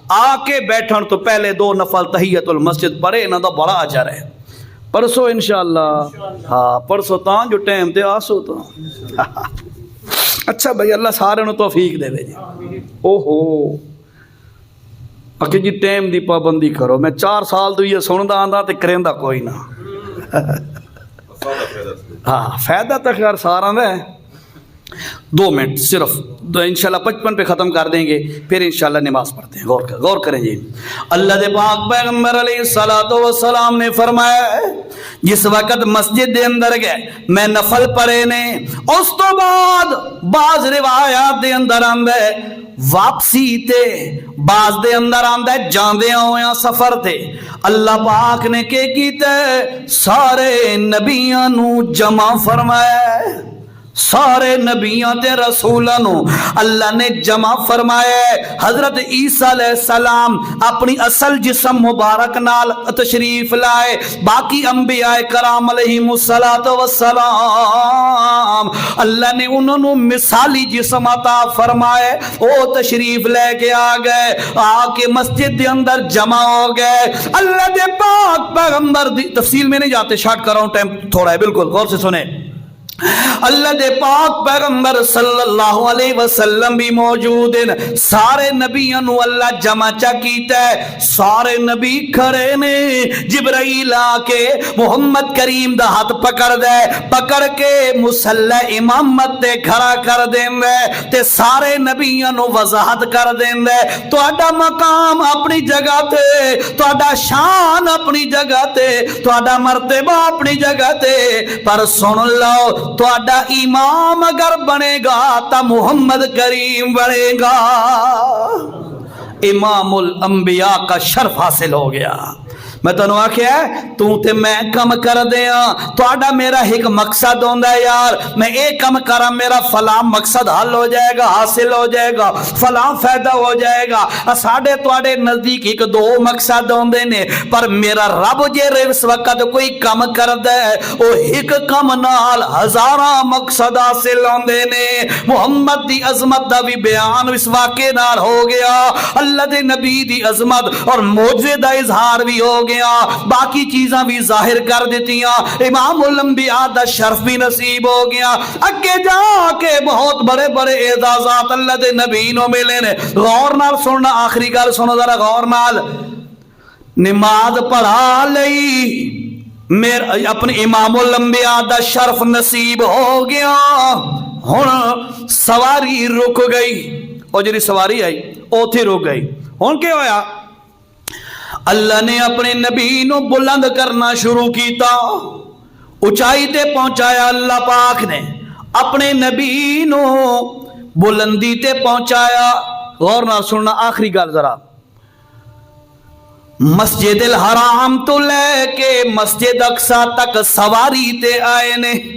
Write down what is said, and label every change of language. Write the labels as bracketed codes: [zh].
[pa] آ کے بیٹھن تو پہلے 2 نفل تحیت المسجد پڑھے انہاں دا بڑا اجر ہے. پرسوں انشاءاللہ ہاں پرسوں تاں جو ٹائم تے آسو تو اچھا بھائی اللہ سارے نو توفیق دے جی. اوہو اکھے جی ٹائم دی پابندی کرو. میں 4 سال تو یہ سندا آندا تے کریندا کوئی نہ. ہاں فائدہ تو خیر سارا دا ہے. [ur] 2 منٹ صرف انشاءاللہ 55 پہ ختم کر دیں گے پھر انشاءاللہ نماز پڑھتے ہیں. غور کریں جی. [pa] اللہ دے پاک پیغمبر علیہ الصلوۃ والسلام نے فرمایا جس وقت مسجد دے اندر گئے میں نفل پڑھے نے اس تو بعد بعض روایات دے اندر آندا ہے واپسی تے بعض دے اندر آندا ہے جاندے ہویا سفر تے اللہ پاک نے کہ کیتا سارے نبیاں نو جمع فرمایا. سارے نبیوں تے رسولوں نو اللہ نے جمع فرمایا. حضرت عیسیٰ علیہ السلام اپنی اصل جسم مبارک نال تشریف لائے. [ur] باقی انبیاء کرام علیہم السلام اللہ نے انہوں نے مثالی جسم عطا فرمائے. [pa] او تشریف لے کے آ گئے آ کے مسجد دے اندر جمع ہو گئے. اللہ دے پاک پیغمبر دی [ur] تفصیل میں نہیں جاتے شارٹ کر رہا ہوں ٹائم تھوڑا ہے بالکل غور سے سنیں. اللہ دے پاک پیغمبر صلی اللہ علیہ وسلم بھی موجود ہیں. [pa] سارے نبیوں نو اللہ جمع چا کیتا ہے. سارے نبی کھڑے نے. جبرائیل آ کے محمد کریم دا ہاتھ پکڑ کے مصلی امامت تے کھڑا کر دیندا تے سارے نبیوں نو وضاحت کر دیندا تہاڈا مقام اپنی جگہ تے تہاڈا شان اپنی جگہ تے تہاڈا مرتبہ اپنی جگہ تے پر سن لو تہاڈا امام اگر بنے گا تا محمد کریم بنے گا. [ur] امام الانبیاء کا شرف حاصل ہو گیا. [pa] میں تنو آکھیا ہے تو تے میں کم کر دیا تہاڈا میرا ایک مقصد ہوندا ہے یار میں ایک کم کراں میرا فلاں مقصد حل ہو جائے گا حاصل ہو جائے گا فلاں فائدہ ہو جائے گا. ساڈے تہاڈے نزدیک 1-2 مقصد ہوندے نے پر میرا رب جے اس وقت کوئی کم کردا ہے او ایک کم نال ہزاراں مقصد حاصل ہوندے نے. محمد دی عظمت دا بھی بیان اس واقعے نال ہو گیا. اللہ دے نبی دی عظمت اور معجزے دا اظہار بھی ہو گیا. باقی چیزاں بھی ظاہر کر دیتیاں. امام الانبیاء دا شرف بھی نصیب ہو گیا. اگے جا کے بہت بڑے بڑے اعزازات اللہ دے نبی نو ملے نے. غور نال سننا آخری گل سنو ذرا غور نال. نماز پڑھا لئی میرے اپنے امام الانبیاء دا شرف نصیب ہو گیا. ہن سواری رک گئی. او جڑی سواری آئی اوتھے رک گئی. ہن کیا ہویا اللہ نے اپنے نبی نو بلند کرنا شروع کیتا. اونچائی تے پہنچایا. اللہ پاک نے اپنے نبی نو بلندی تے پہنچایا. غور نہ سننا آخری گل ذرا. مسجد الحرام تو لے کے مسجد اقصی تک سواری تے آئے نے.